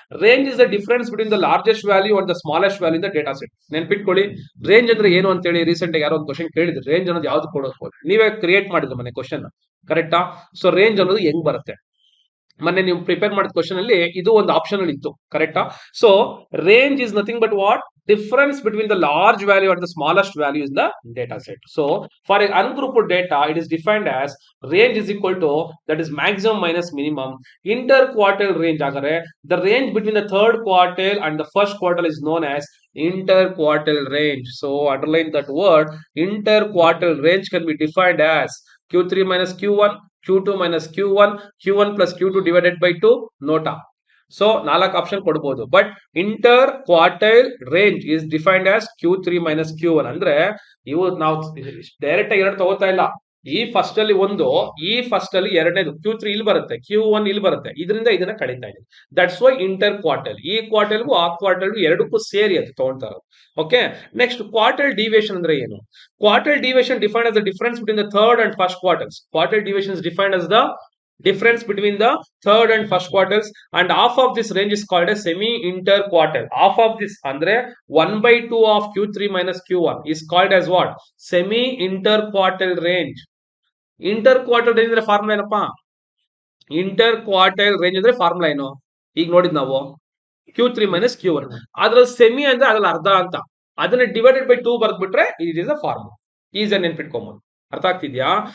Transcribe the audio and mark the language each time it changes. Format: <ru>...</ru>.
<en>Range is the difference between the largest value and the smallest value in the data set.</en> <kn>ನೆನ್ಪಿಟ್ಕೊಳ್ಳಿ, range ಅಂದ್ರೆ ಏನು ಅಂತ ಹೇಳಿ recent ಆಗಿ ಯಾರೋ ಒಂದು ಕ್ವಶನ್ ಕೇಳಿದ್ರು. ರೇಂಜ್ ಅನ್ನೋದು ಯಾವ್ದು ಕೊಡೋದು, ನೀವೇ ಕ್ರಿಯೇಟ್ ಮಾಡಿದ್ರು ಮನೆ ಕ್ವಶನ್, ಕರೆಕ್ಟಾ? ಸೊ ರೇಂಜ್ ಅನ್ನೋದು ಹೆಂಗ್ ಬರುತ್ತೆ, ಮೊನ್ನೆ ನೀವು ಪ್ರಿಪೇರ್ ಮಾಡಿದ ಕ್ವಶನ್ ಅಲ್ಲಿ ಇದು ಒಂದು ಆಪ್ಷನ್ ಅಲ್ಲಿ ಇತ್ತು, ಕರೆಕ್ಟಾ?</kn> <en>So range is nothing but what difference between the large value and the smallest value in the data set. So for an ungrouped data, it is defined as range is equal to, that is maximum minus minimum, interquartile range. Agare the range between the third quartile and the first quartile is known as interquartile range. So underline that word, interquartile range can be defined as Q3 minus Q1, Q2 minus Q1, Q1 plus Q2 divided by 2.</en> <kn>Nota. So 4 option ಕೊಡಬಹುದು.</kn> <en>But interquartile range is defined as Q3 minus Q1.</en> <kn>ಅಂದ್ರೆ ಇವು ನಾವು direct ಆಗಿ ಎರಡು ತಗೋತಾ ಇಲ್ಲ. ಈ first ಅಲ್ಲಿ ಒಂದು, ಈ ಫಸ್ಟ್ ಅಲ್ಲಿ ಎರಡನೇದು Q3 ಇಲ್ಲಿ ಬರುತ್ತೆ, Q1 ಇಲ್ಲಿ ಬರುತ್ತೆ, ಇದರಿಂದ ಇದನ್ನ ಕಳೀತಾ ಇದೆ.</kn> <en>That's why interquartile.</en> <kn>ಈ ಕ್ವಾರ್ಟೈಲ್ಗೂ ಆ ಕ್ವಾರ್ಟೈಲ್ಗೂ ಎರಡಕ್ಕೂ ಸೇರಿ ಅದು ತಗೊಳ್ತಾ ಇರೋದು. ಓಕೆ, ನೆಕ್ಸ್ಟ್ ಕ್ವಾರ್ಟೈಲ್ ಡಿವಿಯೇಷನ್ ಅಂದ್ರೆ ಏನು?</kn> <en>Quartile deviation defined as the difference between the third and first quartiles. Quartile deviation is defined as the difference between the third and first quartiles, and half of this range is called as semi interquartile. Half of this andre 1/2 of Q3 minus Q1 is called as what? Semi interquartile range.</en> <kn>Interquartile range ಅಂದ್ರೆ formula ಏನಪ್ಪಾ? interquartile range ಅಂದ್ರೆ formula ಏನು ಈಗ ನೋಡಿದ್ ನಾವು, Q3 minus Q1. ಅದ್ರಲ್ಲಿ semi ಅಂದ್ರೆ ಅದ್ರಲ್ಲಿ ಅರ್ಧ ಅಂತ, ಅದನ್ನ divided by 2 ಬರ್ದ್ಬಿಟ್ರೆ</kn> <en>It is a formula.</en> <kn>Easy ನೆನ್ಪಿಟ್ಕೊಂಬೋದು. ಅರ್ಥ ಆಗ್ತಿದ್ಯಾ?</kn>